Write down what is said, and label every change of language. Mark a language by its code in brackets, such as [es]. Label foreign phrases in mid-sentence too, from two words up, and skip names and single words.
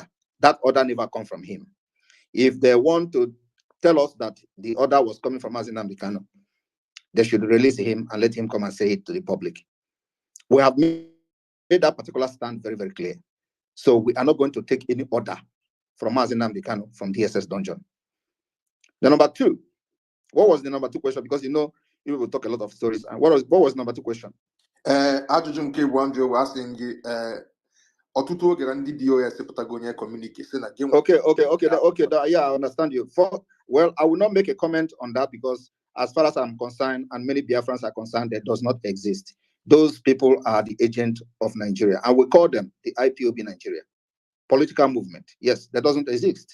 [en] That order never come from him. If they want to tell us that the order was coming from Maazị Nnamdi Kanu, they should release him and let him come and say it to the public. We have made that particular stand very, very clear. So we are not going to take any order from Maazị Nnamdi Kanu from DSS dungeon. The number two, What was the number 2 question? Because you know, you will talk a lot of stories. And what was number 2 question? [ig] Ajụjụ nke bụ Andrew [en] was asking [ig] gị ọtụtụ oge ndị DOS pụtago onye communicate sị na gị [en] yeah, I understand you. Well, I will not make a comment on that because as far as I'm concerned, and many Biafrans are concerned, that does not exist. Those people are the agent of Nigeria. And we call them the IPOB Nigeria. Political movement. Yes, that doesn't exist.